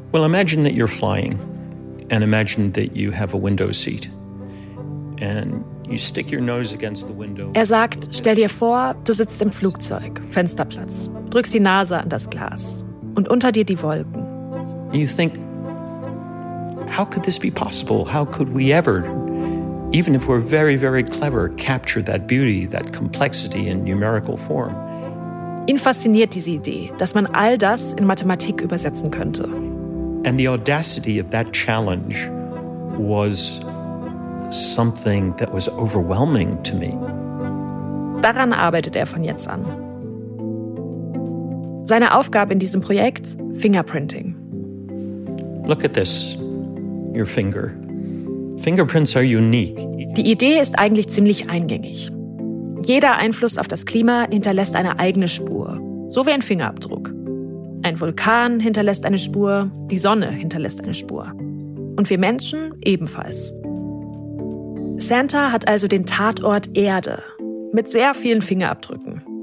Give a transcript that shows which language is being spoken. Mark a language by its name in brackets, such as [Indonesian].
[English] Well, imagine that you're flying and imagine that you have a window seat and you stick your nose against the window. [German] Er sagt, stell dir vor, du sitzt im Flugzeug, Fensterplatz, drückst die Nase an das Glas und unter dir die Wolken. [English] You think, how could this be possible? How could we ever, even if we're very, very clever, capture that beauty, that complexity in numerical form? [German] Ihn fasziniert diese Idee, dass man all das in Mathematik übersetzen könnte. [English] And the audacity of that challenge was something that was overwhelming to me. [German] Daran arbeitet er von jetzt an. Seine Aufgabe in diesem Projekt, Fingerprinting. [English] Look at this, your finger. Fingerprints are unique. [German] Die Idee ist eigentlich ziemlich eingängig. Jeder Einfluss auf das Klima hinterlässt eine eigene Spur, so wie ein Fingerabdruck. Ein Vulkan hinterlässt eine Spur, die Sonne hinterlässt eine Spur. Und wir Menschen ebenfalls. Senter hat also den Tatort Erde mit sehr vielen Fingerabdrücken.